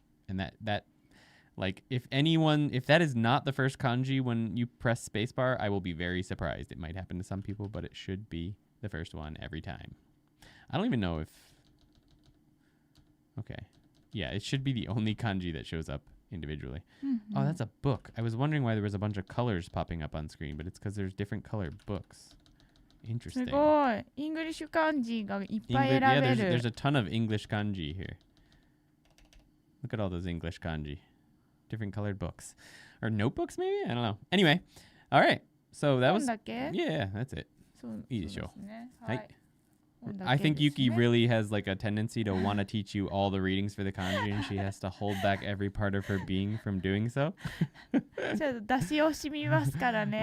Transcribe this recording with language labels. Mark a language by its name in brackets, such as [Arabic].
[English] And that like if that is not the first kanji when you press spacebar, I will be very surprised. It might happen to some people, but it should be the first one every time. I don't even know if okay. Yeah, it should be the only kanji that shows up individually. Mm-hmm. Oh, that's a book. I was wondering why there was a bunch of colors popping up on screen, but it's because there's different colored books. Interesting. [Japanese] すごい。イングリッシュ漢字がいっぱい選べる。 [English] Yeah, there's a ton of English kanji here. Look at all those English kanji. Different colored books. Or notebooks, maybe? I don't know. Anyway. All right. So that was... Yeah, that's it. [Japanese] いいでしょう。はい。 [English] I think Yuki really has like a tendency to want to teach you all the readings for the kanji, and she has to hold back every part of her being from doing so. [Japanese] ちょっと出し惜しみますからね。